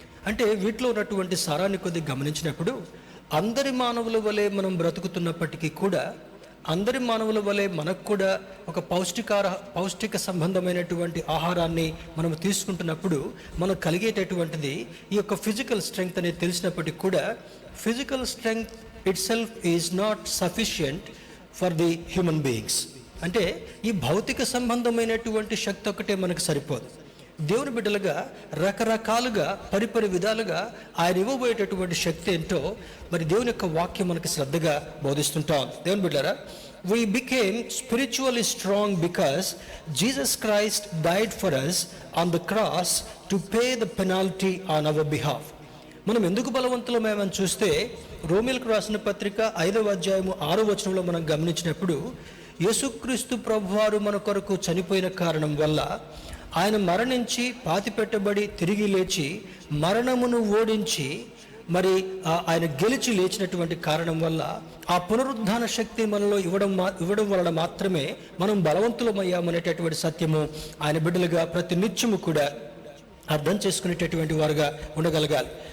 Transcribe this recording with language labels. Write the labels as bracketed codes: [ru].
[te] అంటే వీటిలో ఉన్నటువంటి సారాన్ని కొద్దిగా గమనించినప్పుడు అందరి మానవుల వలె మనం బ్రతుకుతున్నప్పటికీ కూడా, అందరి మానవుల వలె మనకు కూడా ఒక పౌష్టిక సంబంధమైనటువంటి ఆహారాన్ని మనం తీసుకుంటున్నప్పుడు మనకు కలిగేటటువంటిది ఈ యొక్క [en] Physical strength అనేది తెలిసినప్పటికీ కూడా, physical strength itself is not sufficient for the human beings. [te] అంటే ఈ భౌతిక సంబంధమైనటువంటి శక్తి ఒకటే మనకు సరిపోదు. దేవుని బిడ్డలుగా రకరకాలుగా పరిపరి విధాలుగా ఆయన ఇవ్వబోయేటటువంటి శక్తి ఏంటో మరి దేవుని యొక్క వాక్యం మనకి శ్రద్ధగా బోధిస్తుంటాం. దేవుని బిడ్డలారా, [en] we became spiritually strong because Jesus Christ died for us on the cross to pay the penalty on our behalf. [te] మనం ఎందుకు బలవంతులమేమని చూస్తే రోమీయులకు రాసిన పత్రిక 5వ అధ్యాయము 6వ వచనంలో మనం గమనించినప్పుడు, యేసుక్రీస్తు ప్రభువారు మన కొరకు చనిపోయిన కారణం వల్ల, ఆయన మరణించి పాతిపెట్టబడి తిరిగి లేచి మరణమును ఓడించి మరి ఆయన గెలిచి లేచినటువంటి కారణం వల్ల ఆ పునరుద్ధాన శక్తి మనలో ఇవ్వడం వలన మాత్రమే మనం బలవంతులమయ్యామనేటటువంటి సత్యము ఆయన బిడ్డలుగా ప్రతి నిత్యము కూడా అర్థం చేసుకునేటటువంటి వారుగా ఉండగలగాలి.